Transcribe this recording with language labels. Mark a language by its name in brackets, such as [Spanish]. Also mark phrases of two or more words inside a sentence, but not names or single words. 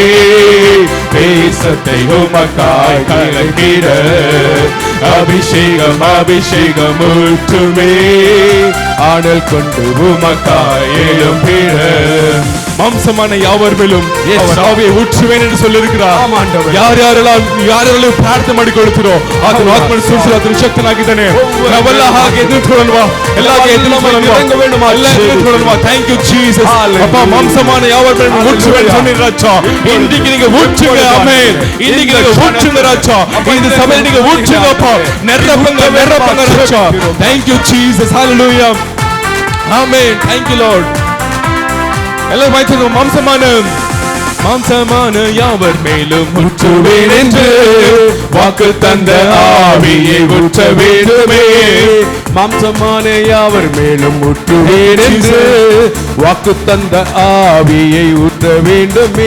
[Tamil] தேசத்தை உமக்காய் கலக்கிட அபிஷேகம் அபிஷேகம் ஊற்றுமே. ஆடல் கொண்டு உமக்காய் எழும்பிட மாம்சமான யாவர் மேலும் அவர் ஆவியை ஊற்றுவேன் என்று சொல்லியிருக்கிறார். [Kannada] ಯಾರು ಯಾರೆಲ್ಲ ಪ್ರಾರ್ಥನೆ ಮಾಡಿ ಕೊಳ್ತಿರೋ ಅದನ್ನು ಆತ್ಮನ ಸೂಚಿಸಿ ಅದನ್ನು ಶಕ್ತನಾಗಿದ್ದಾನೆ. ನಾವೆಲ್ಲ ಹಾಗೆ ಎದುರುಕೊಳ್ಳಲ್ವಾ? ಎಲ್ಲ ಎದುರುಕೊಳ್ಳಲ್ವಾ? [English] Thank you Jesus. [Tamil] ಅಪ್ಪ மாம்சமான யாவர் மேலும் ஊற்றுவேன் சொன்னீர் ராஜா. இன்னைக்கு நீங்க ஊற்றுங்க. ஆமென். இன்னைக்கு நீங்க ஊற்றுங்க ராஜா. இந்த சமயம் நீங்க ஊற்றுங்க அப்பா. நிரப்புங்க நிரப்புங்க ராஜா. [English] Thank you Jesus. Hallelujah. Amen. Thank you Lord. [Tamil] எல்லாரும் வாய்ச்சோம். மாம்சமான யாவர் மேலும் ஊற்றுவேன் என்று வாக்கு தந்த ஆவியை ஊற்ற வேண்டுமே. மாம்சமான யாவர் மேலும் ஊற்றுவேன் என்று வாக்கு தந்த ஆவியை ஊற்ற வேண்டுமே.